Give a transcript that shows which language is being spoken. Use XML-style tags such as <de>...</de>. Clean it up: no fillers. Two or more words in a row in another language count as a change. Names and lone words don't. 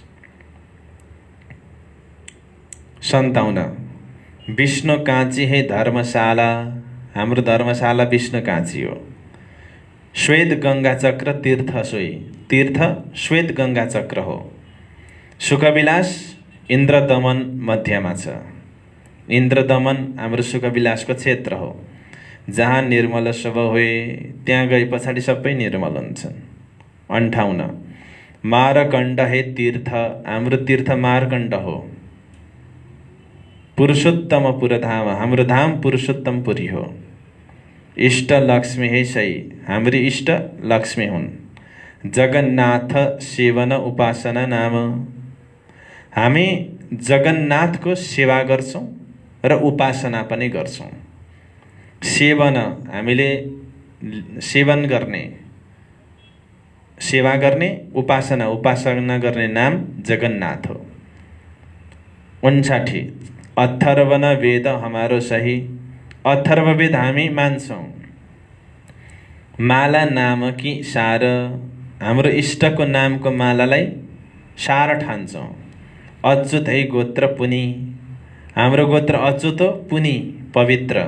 <ne>57</ne> <hi>विष्णु काँची है धर्मशाला,</hi> <ne>हाम्रो धर्मशाला विष्णु काँची हो। श्वेत गंगा चक्र तीर्थ सोही, तीर्थ श्वेत गंगा चक्र हो। सुखविलास इन्द्रदमन मध्यमा छ। इन्द्रदमन हाम्रो सुखविलासको क्षेत्र हो।</ne> <hi>जहाँ निर्मल सब होए</hi> <ne>त्यहाँ गए पछाडि सबै निर्मल हुन्छन्। 58</ne> <hi>मारकण्ड हे तीर्थ,</hi> <ne>हाम्रो तीर्थ मारकण्ड हो। पुरुषोत्तम पुरधाम, हाम्रो धाम पुरुषोत्तम पुरी हो।</ne> <hi>इष्ट लक्ष्मी हे सही,</hi> <ne>हाम्री इष्ट लक्ष्मी हुन्।</ne> <hi>जगन्नाथ सेवन उपासना नाम,</hi> <ne>हामी जगन्नाथको सेवा गर्छौं र उपासना पनि गर्छौं। सेवन हामीले सेवन गर्ने, सेवा गर्ने, उपासना गर्ने नाम जगन्नाथ हो।</ne> <hi>59 अथर्वण वेद हमारो सही।</hi> <ne>अथर्ववेद हामी मान्छौँ। माला नामकी सार, हाम्रो इष्टको नामको मालालाई सार ठान्छौँ।</ne> <hi>अच्युत है गोत्र पुनि,</hi> <ne>हाम्रो गोत्र अच्युत हो, पुनि पवित्र।</ne>